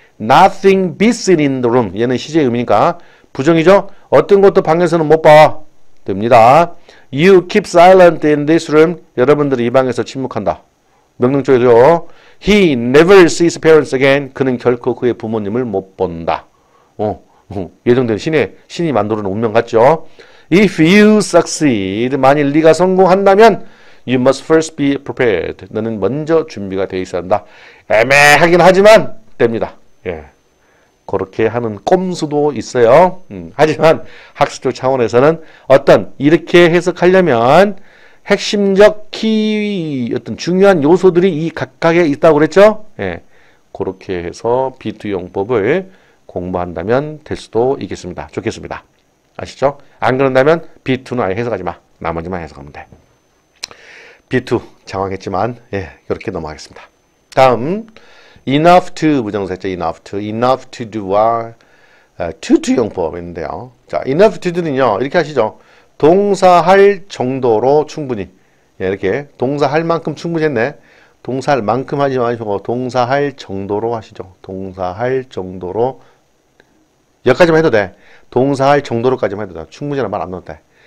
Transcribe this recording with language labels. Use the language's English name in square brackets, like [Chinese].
[English] Nothing beats it in the room. [Korean] 얘는 시제 의미니까 부정이죠? 어떤 것도 방에서는 못 봐. 됩니다. [English] You keep silent in this room. [Korean] 여러분들이 이 방에서 침묵한다. 명령조죠. [English] He never sees parents again. [Korean] 그는 결코 그의 부모님을 못 본다. 예정된 신이 만들어 놓은 운명 같죠? [English] If you succeed. [Korean] 만일 네가 성공한다면 [English] You must first be prepared. [Korean] 너는 먼저 준비가 되어 있어야 한다. 애매하긴 하지만 됩니다. 예. 그렇게 하는 꼼수도 있어요. 하지만 학습적 차원에서는 이렇게 해석하려면 핵심적 어떤 중요한 요소들이 이 각각에 있다고 그랬죠? 예. 그렇게 해서 be2 용법을 공부한다면 될 수도 있겠습니다. 좋겠습니다. 아시죠? 안 그런다면 be2는 아예 해석하지 마. 나머지만 해석하면 돼. B2 장황했지만 예, 이렇게 넘어가겠습니다. 다음 enough to 부정사 있죠. enough to do와 to 용법이 있는데요. 자, enough to do는요. 이렇게 하시죠. 동사할 정도로 충분히 예, 이렇게 동사할 만큼 충분히 했네. 동사할 만큼 하지 마시고 동사할 정도로 하시죠. 동사할 정도로 여기까지만 해도 돼. 동사할 정도로까지만 해도 돼. 충분히란 말 안 넣어도 돼.